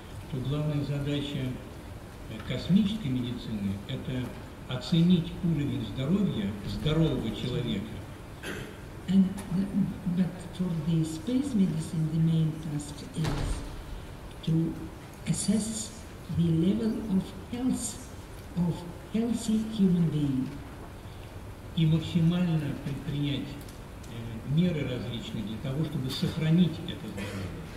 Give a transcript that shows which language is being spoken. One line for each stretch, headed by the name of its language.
Russian: То главная задача космической медицины – это оценить уровень здоровья здорового человека.
English: But for the space medicine, the main task is to assess the level of health of healthy human being.
Russian: И максимально предпринять меры различные для того, чтобы сохранить это здоровье.